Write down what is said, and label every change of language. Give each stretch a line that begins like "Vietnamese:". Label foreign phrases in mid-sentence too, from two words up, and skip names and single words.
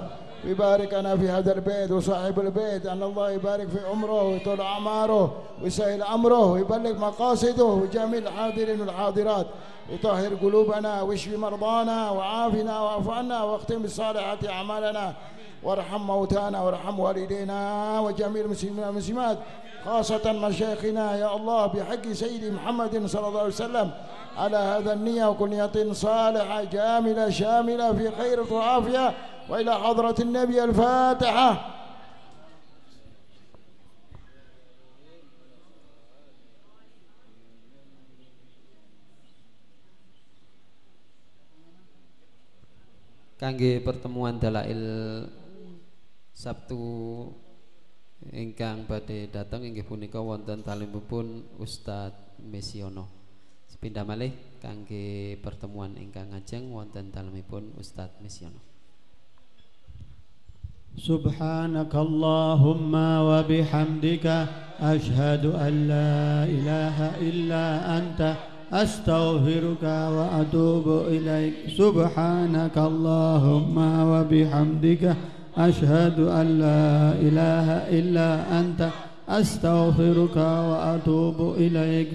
Arabic: ويباركنا في هذا البيت وصاحب البيت أن الله يبارك في عمره ويطول أعماره ويسهل أمره ويبلغ مقاصده وجميع الحاضرين والحاضرات ويطهر قلوبنا ويشفي مرضانا وعافنا واعف عنا واختم بالصالحات أعمالنا وارحم موتانا وارحم والدينا وجميع المسلمين والمسلمات خاصة مشايخنا يا الله بحق سيدي محمد صلى الله عليه وسلم على هذا النية وكل نية صالحة جاملة شاملة في خير وعافية. وإلى حضرة النبي الفاتحة.
Javanese: Kangge pertemuan dalail Sabtu ingkang badhe dateng inggih punika wonten talimipun Ustadz Mesiono. Sepindhah malih kangge pertemuan ingkang ajeng wonten talimipun Ustadz Mesiono.
Arabic: سبحانك اللهم وبحمدك أشهد أن لا إله إلا أنت أستغفرك وأتوب إليك. سبحانك اللهم وبحمدك أشهد أن لا إله إلا أنت أستغفرك وأتوب إليك.